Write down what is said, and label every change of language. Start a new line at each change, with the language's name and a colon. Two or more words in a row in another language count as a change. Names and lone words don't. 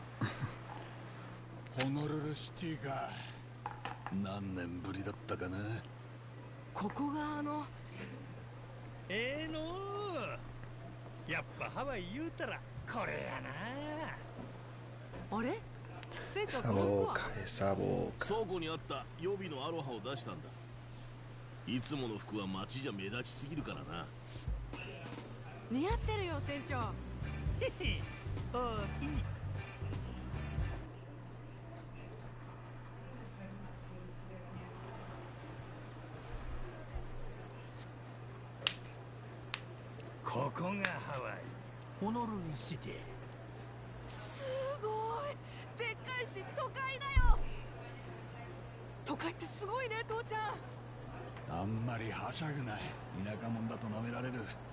Japanese: ホノルルシティか。何年ぶりだったかな。ここがのやっぱハワイ言うたらこれやな。あれ船長 Esa その服は
Spanish: boca, esa boca.
Japanese: 倉庫にあった予備のアロハを出したんだ。いつもの服は街じゃ目立ちすぎるからな。似合ってるよ船長。へへ、おおきに。ここがハワイ、ホノルルシティ。すごいでっかいし都会だよ。都会ってすごいね父ちゃん。あんまりはしゃぐない。田舎者だと舐められる。